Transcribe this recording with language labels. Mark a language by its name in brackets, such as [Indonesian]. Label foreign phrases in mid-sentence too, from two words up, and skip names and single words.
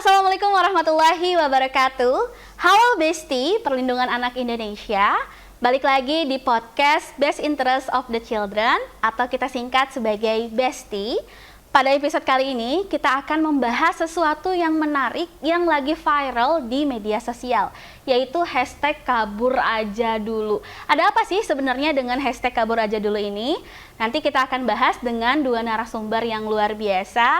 [Arabic] السلام عليكم ورحمة الله وبركاته. [Indonesian] Halo Besti, Perlindungan Anak Indonesia. Balik lagi di podcast [English] Best Interest of the Children [Indonesian] atau kita singkat sebagai Besti. Pada episode kali ini kita akan membahas sesuatu yang menarik yang lagi viral di media sosial, yaitu hashtag kabur aja dulu. Ada apa sih sebenarnya dengan hashtag kabur aja dulu ini? Nanti kita akan bahas dengan dua narasumber yang luar biasa.